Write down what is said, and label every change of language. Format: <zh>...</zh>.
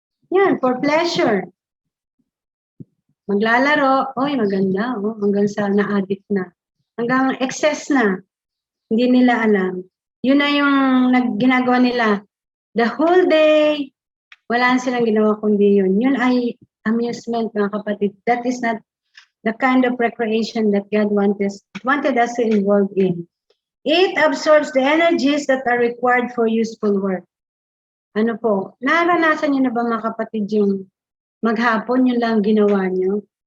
<tl>Yan,</tl> <en>for pleasure.</en> <tl>Maglalaro, oy maganda, hanggang sa na-addict na. Hanggang excess na, hindi nila alam. Yun na yung ginagawa nila.</tl> <en>The whole day,</en> <tl>wala silang ginawa kundi yun. Yun ay amusement, mga kapatid.</tl> <en>That is not the kind of recreation that God wanted us to involve in. It absorbs the energies that are required for useful work.</en> <tl>Ano po, naranasan niyo na ba mga kapatid yung maghapon yun lang ginawa niyo?</tl>